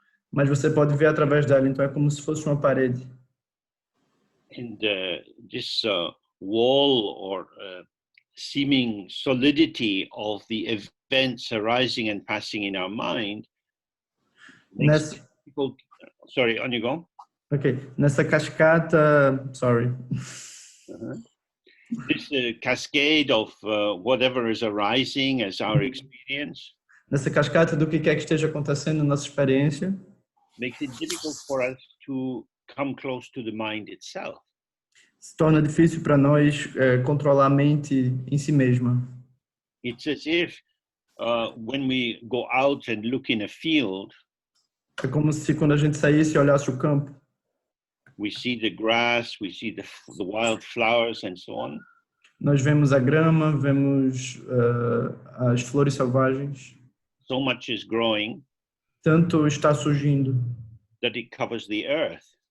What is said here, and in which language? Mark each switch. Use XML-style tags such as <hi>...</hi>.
<pt>Mas você pode ver através dela, então é como se fosse uma parede.</pt> <en>And this wall or seeming solidity of the events arising and passing in our mind makes people... Sorry, on you go.</en> <pt>Ok, nessa cascata, sorry.</pt> <en>This cascade of whatever is arising as our experience</en> <pt>Nessa cascata do que quer que esteja acontecendo na nossa experiência,</pt> <en>makes it difficult for us to come close to the mind itself.</en> <pt>se torna difícil para nós controlar a mente em si mesma.</pt> <en>It's as if when we go out and look in a field,</en> <pt>É como se quando a gente saísse e olhasse o campo,</pt> <en>we see the grass, we see the wild flowers and so on.</en> <pt>nós vemos a grama, vemos as flores selvagens.</pt> <en>So much is growing</en> <pt>Tanto está surgindo</pt> <en>that it covers the earth.</en>